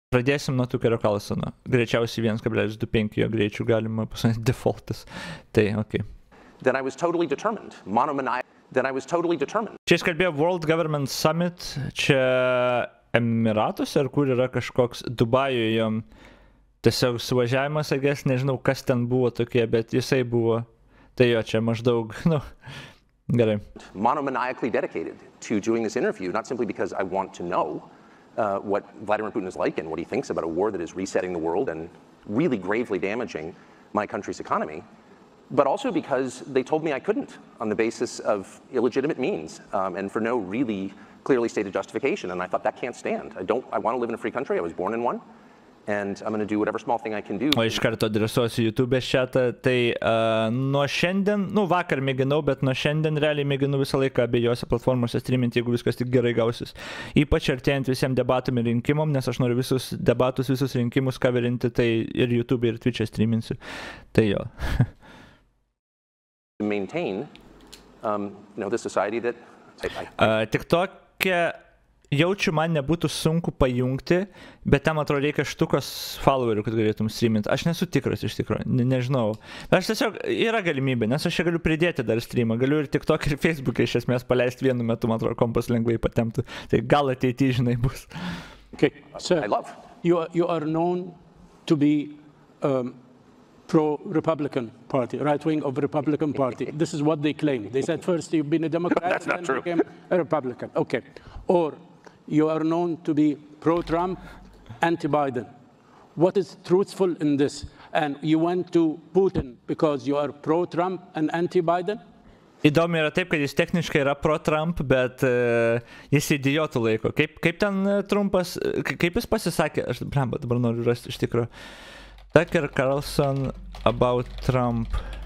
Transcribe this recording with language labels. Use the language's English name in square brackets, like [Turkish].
[Lithuanian] Pradėsim nuo Tukerio Carlsono. Greičiausiai 1,25 jo greičių galima pasakyti defaultas. Tai, okei. [English] Then I was totally determined. Then I was totally determined. [Lithuanian] Čia jis kalbėjo World Government Summit, čia Emiratuose, ar kur yra kažkoks Dubajuje tiesiog suvažiavimas, nežinau, kas ten buvo tokie, bet jisai buvo. Tai jo, čia maždaug, gerai. [English] Monomaniacally dedicated to doing this interview, not simply because I want to know what Vladimir Putin is like and what he thinks about a war that is resetting the world and really gravely damaging my country's economy, but also because they told me I couldn't on the basis of illegitimate means and for no really clearly stated justification. And I thought that can't stand. I want to live in a free country. I was born in one. And I'm going to do whatever small thing I can do. [Lithuanian] O iš karto adresuosiu YouTube šatą, tai nuo šiandien, vakar mėginau, bet nuo šiandien realiai mėginu visą laiką abiejose platformose streaminti, jeigu viskas tik gerai gausis. Ypač artėjant visiems debatam ir rinkimam, nes aš noriu visus debatus, visus rinkimus coverinti, tai ir YouTube ir Twitch'e streaminsiu. Tai jo. [English] Maintain, the society that [Lithuanian] Tik tokia jaučiu, man nebūtų sunku pajungti, bet tam atrodo reikia štukos followerių, kad galėtum streaminti. Aš nesu tikras iš tikrųjų, nežinau. Aš tiesiog, yra galimybė, nes aš čia galiu pridėti dar streamą, galiu ir TikTok ir Facebook iš esmės paleisti vienu metu, man atrodo, kompas lengvai patemptų. Tai gal ateityje, žinai, bus. [English] Okay, sir, you are known to be pro-Republican Party, right wing of the Republican Party. This is what they claim. They said first you've been a Democrat and then became a Republican. Okay. Or you are known to be pro-Trump, anti-Biden. What is truthful in this? And you went to Putin because you are pro-Trump and anti-Biden? [Lithuanian] Įdomu yra taip, kad jis techniškai yra pro-Trump, bet jis idiotų laiko. Kaip ten Trumpas, kaip jis pasisakė, aš dabar noriu rasti iš tikrųjų. [English] Tucker Carlson about Trump.